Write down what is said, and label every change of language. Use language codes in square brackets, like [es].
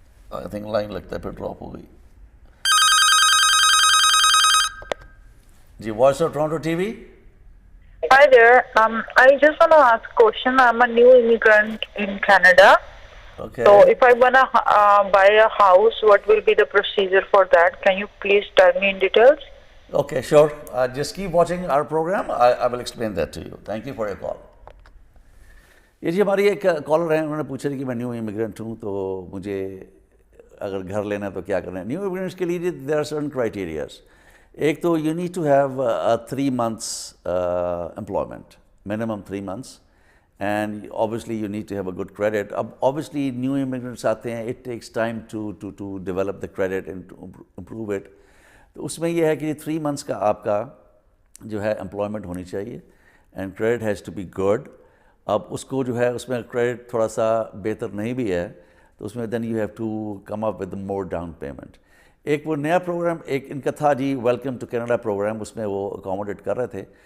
[en] I think [ur] line لگتا ہے پھر ڈراپ ہو گئی. جی Voice of Toronto TV? [en] Hi there. I just want to ask a question. I'm a new immigrant in Canada. Okay. So if I want to buy a house, what will be the procedure for that? Can you please tell me in details? Okay, sure. Just keep watching our program. I will explain that to you. Thank you for your call. [ur] یہ جی ہماری ایک collar ہیں، انہوں نے پوچھا کہ میں new immigrant ہوں، تو مجھے اگر گھر لینا ہے تو کیا کرنا ہے. [en] New immigrants کے لیے there are certain criterias. ایک تو you need to have 3 months employment, minimum 3 months, and obviously you need to have a good credit. اب obviously new immigrants آتے ہیں, it takes time to develop the credit and to improve it. [ur] تو اس میں یہ ہے کہ 3 months کا آپ کا جو ہے employment ہونی چاہیے, [en] and credit has to be good. [ur] اب اس کو جو ہے اس میں کریڈٹ تھوڑا سا بہتر نہیں بھی ہے تو اس میں [en] then you have to come up with more down payment. [ur] ایک وہ نیا پروگرام ایک ان کا تھا جی, ویلکم ٹو کینیڈا پروگرام, اس میں وہ اکاموڈیٹ کر رہے تھے.